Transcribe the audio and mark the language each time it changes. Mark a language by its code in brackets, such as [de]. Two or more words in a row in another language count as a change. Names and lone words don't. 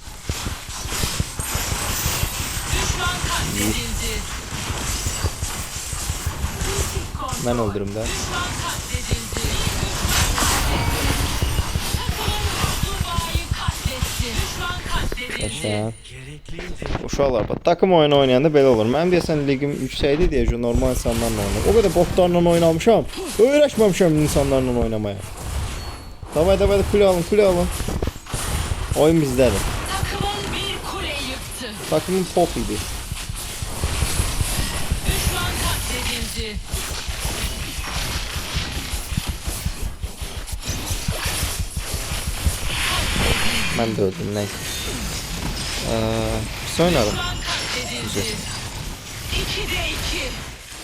[tr] Düşman katledildi. Ben öldürüm də. Düşman katledildi. Takımın Dubai'yi katletti. Düşman katledildi. Yaşa. Gerekliydi. [az] Uşaqlar bax, takım oyunu oynayanda belə olur. Mənim deyəsən ligim yüksəkdir deyə normal insanlarla oynayıram. O qədər botlarla oynamışam. Öyrəşməmişəm insanlarla oynamaya. Davay kule alın. Oyun bizdədir. [tr] Takımın bir kule yıktı. Takımın pop idi. Düşman katledildi. [az] Mən də öldüm, nəysə. Pis oynadım. [tr] Düşman katledildi. 2'de 2.